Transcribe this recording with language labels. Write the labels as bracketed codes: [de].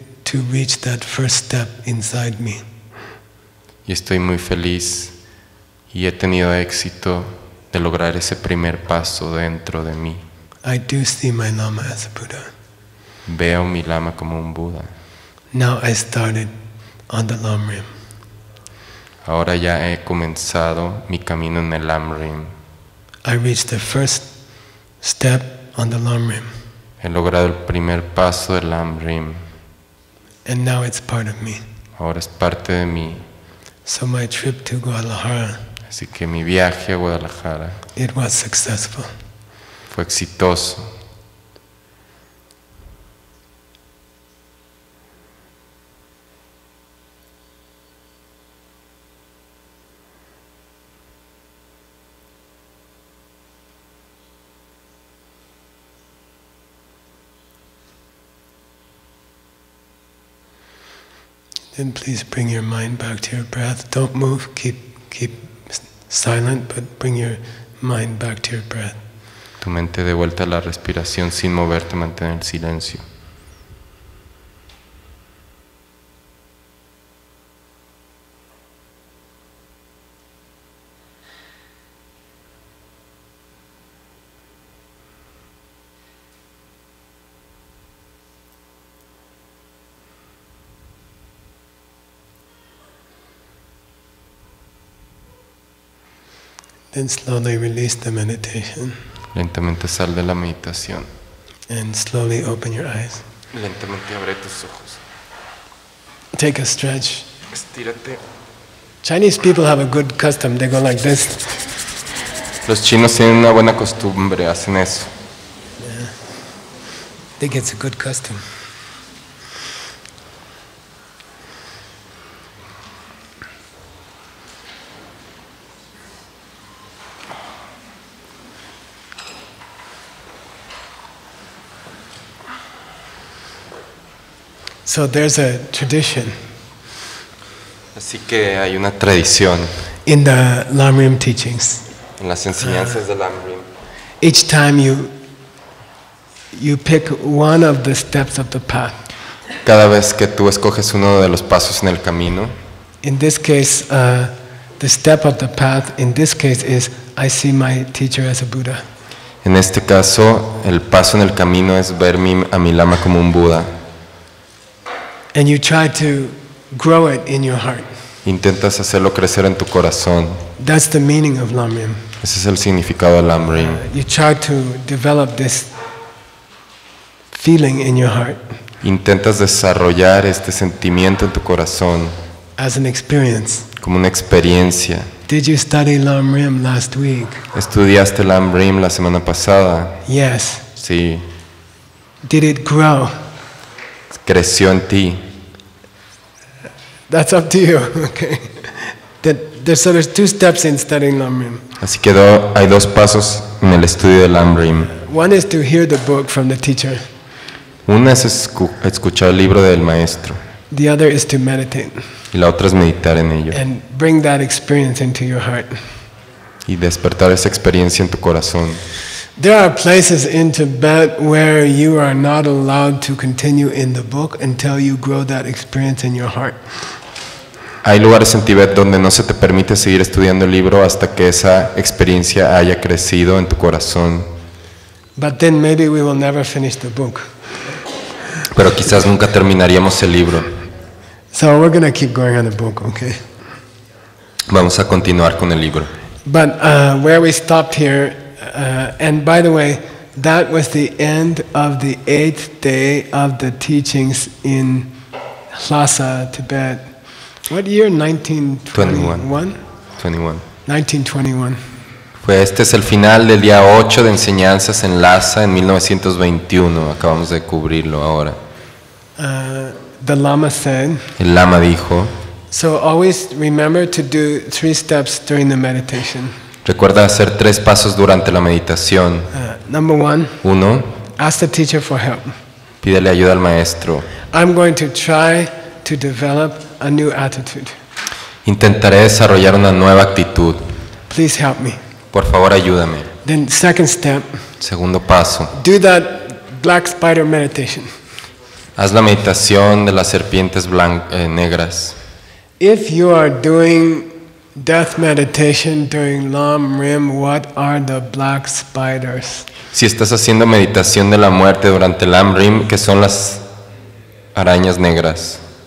[en] to reach that first step inside me. [es] Y estoy muy feliz y he tenido éxito de lograr ese primer paso dentro de mí. [en] I do see my Lama as a Buddha. [es] Veo mi lama como un Buda. [en] Now I started on the LAM rim. [es] Ahora ya he comenzado mi camino en el LAM rim. [en] I reached the first step on the LAM rim. [es] He logrado el primer paso del LAM rim. [en] And now it's part of me. [es] Ahora es parte de mí. [en] So my trip to Guadalajara, [es] Así que mi viaje a Guadalajara [en] it was successful. [es] fue exitoso. [en] Then please bring your mind back to your breath. Don't move, keep silent, but bring your mind back to your breath. [es] Tu mente de vuelta a la respiración sin moverte, mantén el silencio. [en] Then slowly release the meditation [es] Lentamente sal de la meditación. [en] and slowly open your eyes. [es] Lentamente abre tus ojos. [en] Take a stretch. [es] Estírate. [en] Chinese people have a good custom. They go like this. [es] Los chinos tienen una buena costumbre, hacen eso. [en] I think it's a good custom. So there's a tradition [es] Así que hay una tradición [en] in the LAM rim teachings. [es] en las enseñanzas del LAM rim. [en] Each time you pick one of the steps of the path. [es] Cada vez que tú escoges uno de los pasos en el camino, [en] In this case, the step of the path, in this case, is I see my teacher as a Buddha. [es] en este caso, el paso en el camino es ver a mi lama como un Buda. [en] And you try to grow it in your heart. [es] Intentas hacerlo crecer en tu corazón. [en] That's the meaning of LAM rim. [es] Ese es el significado del LAM rim. [en] You try to develop this feeling in your heart [es] Intentas desarrollar este sentimiento en tu corazón [en] as an experience. [es] como una experiencia. [en] Did you study LAM rim last week? [es] ¿Estudiaste LAM rim la semana pasada? [en] Yes. [es] Sí. [en] Did it grow? [es] Creció en ti. [en] That's up to you. Okay. So there's two steps in studying LAM rim. [es] Así que hay dos pasos en el estudio del LAM rim. [en] One is to hear the book from the teacher. [es] Una es escuchar el libro del maestro [en] The other is to meditate [es] y la otra es meditar en ello [en] and bring that experience into your heart. [es] y despertar esa experiencia en tu corazón. [en] There are places in Tibet where you are not allowed to continue in the book until you grow that experience in your heart. [es] Hay lugares en Tibet donde no se te permite seguir estudiando el libro hasta que esa experiencia haya crecido en tu corazón. [en] But then maybe we will never finish the book. [es] Pero quizás nunca terminaríamos el libro. [en] So we're going to keep going on the book, okay? [es] Vamos a continuar con el libro. [en] But where we stopped here, and by the way, that was the end of the 8th day of the teachings in Lhasa, Tibet. What year? 1921? 1921. [es] Este es el final del día 8 de enseñanzas en Lhasa en 1921. Acabamos de cubrirlo ahora. [en] The Lama said, [es] El Lama dijo, [en] so always remember to do 3 steps during the meditation. [es] recuerda hacer 3 pasos durante la meditación. [en] Number 1, 1. ask the teacher for help. [es] Pídele ayuda al maestro. [en] I'm going to try to develop a new attitude. [es] Intentaré desarrollar una nueva actitud. [en] Please help me. [es] Por favor, ayúdame. [en] Then second step, [es] Segundo paso. [en] do that black spider meditation. [es] Haz la meditación de las serpientes negras. [en] If you are doing death meditation during LAM RIM, what are the black spiders? [es] Si estás haciendo meditación de la muerte durante el LAM RIM, ¿qué son las arañas negras?